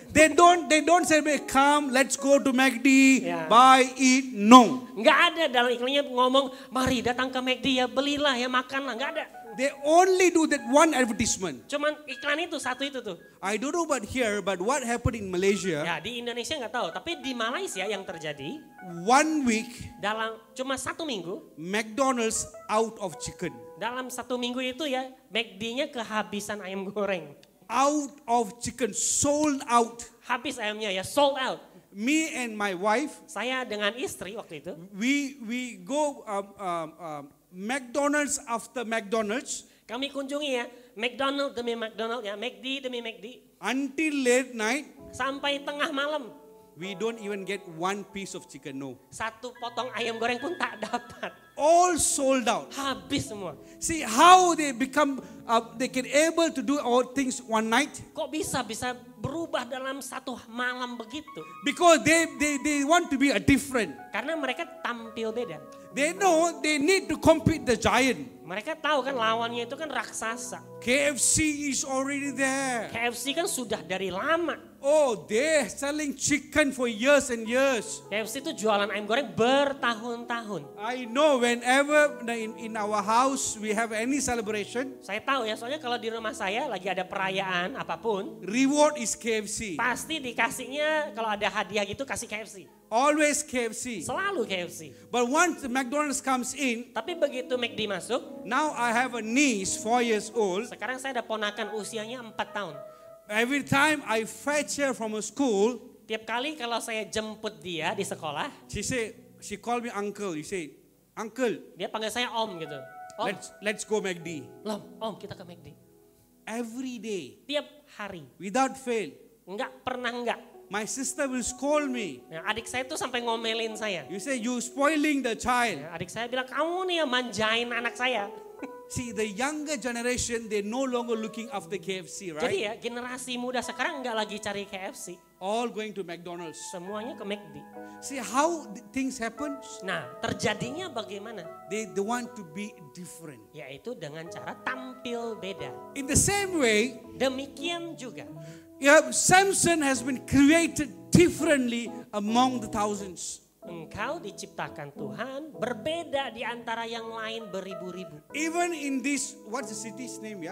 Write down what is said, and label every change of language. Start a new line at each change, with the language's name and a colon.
English: They don't say, come, let's go to McD, Yeah. buy, eat. No.
Indonesian: Nggak ada dalam iklannya ngomong, mari datang ke McD ya, belilah ya, makanlah. Nggak ada.
English: They only do that one advertisement.
Indonesian: Cuman iklan itu, satu itu tuh.
English: I don't know about here, but what happened in Malaysia,
Indonesian: Ya di Indonesia nggak tahu, tapi di Malaysia yang terjadi
English: 1 week,
Indonesian: dalam cuma 1 minggu,
English: McDonald's out of chicken.
Indonesian: dalam 1 minggu itu ya McD-nya kehabisan ayam goreng.
English: Out of chicken, sold out.
Indonesian: Habis ayamnya ya,
English: sold out. Me and my wife,
Indonesian: Saya dengan istri waktu itu,
English: we go McDonald's after McDonald's
Indonesian: kami kunjungi ya, McDonald demi McDonald ya, McD demi McD.
English: until late night.
Indonesian: Sampai tengah malam,
English: We don't even get one piece of chicken, no.
Indonesian: satu potong ayam goreng pun tak dapat.
English: All sold out.
Indonesian: Habis semua.
English: See how they become, they can able to do all things one night?
Indonesian: Kok bisa berubah dalam satu malam begitu?
English: Because they want to be a different.
Indonesian: Karena mereka tampil beda.
English: They know they need to compete the giant.
Indonesian: Mereka tahu kan lawannya itu kan raksasa.
English: KFC is already there.
Indonesian: KFC kan sudah dari lama.
English: Oh, they're selling chicken for years and years.
Indonesian: KFC itu jualan ayam goreng bertahun-tahun.
English: I know whenever in our house we have any celebration,
Indonesian: Saya tahu ya, soalnya kalau di rumah saya lagi ada perayaan apapun,
English: reward is KFC.
Indonesian: pasti dikasihnya kalau ada hadiah gitu kasih KFC.
English: Always KFC.
Indonesian: Selalu KFC.
English: But once the McDonald's comes in,
Indonesian: Tapi begitu McD masuk,
English: now I have a niece, 4 years old.
Indonesian: sekarang saya ada ponakan usianya 4 tahun.
English: Every time I fetch her from a school,
Indonesian: Tiap kali kalau saya jemput dia di sekolah,
English: she call me uncle. You say, uncle,
Indonesian: dia panggil saya om gitu. Om,
English: let's go McD.
Indonesian: om kita ke McD.
English: Every day,
Indonesian: Tiap hari,
English: without fail.
Indonesian: nggak pernah nggak.
English: My sister will scold me.
Indonesian: Ya, adik saya tuh sampai ngomelin saya.
English: You say you spoiling the child.
Indonesian: Ya, adik saya bilang, kamu nih yang manjain anak saya.
English: See, the younger generation, they no longer looking after KFC,
Indonesian: Jadi
English: right?
Indonesian: ya generasi muda sekarang nggak lagi cari KFC.
English: All going to McDonald's.
Indonesian: Semuanya ke McD.
English: See how things happen?
Indonesian: Nah terjadinya bagaimana?
English: They want to be different.
Indonesian: Yaitu dengan cara tampil beda.
English: In the same way,
Indonesian: Demikian juga.
English: Samson has been created differently among the thousands.
Indonesian: Engkau diciptakan Tuhan berbeda di antara yang lain beribu-ribu.
English: Even in this, what's the city's name, ya?